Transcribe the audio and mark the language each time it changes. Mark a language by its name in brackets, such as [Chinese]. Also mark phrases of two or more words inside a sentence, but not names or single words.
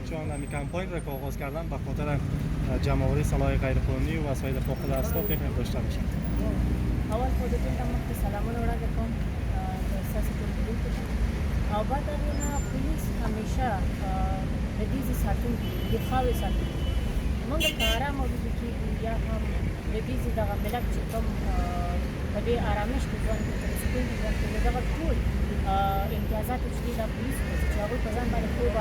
[Persian] چون می کمپاین را که آغاز کردن به خاطر جمع‌آوری سلاح غیرقانونی و وسایل فاقد اسباب که داشته باشند. [Pashto] اول خو د دې ته مخکې سلامونه وړاندې کوم د ستاسو ټولو لیدونکو ته او بعد هغې نه پولیس همیشه د دې ساتونکي دي د خاورې ساتونکي دي موږ که ارامه ویده کېږو یا هم د دې دغه ملت چې کوم په دې ارامش کې ژوند کوي په سکون کې ژوند کوي دغه ټول امتیازات چې دي دا پولیسو ته چې هغوی په ځان باندې خوب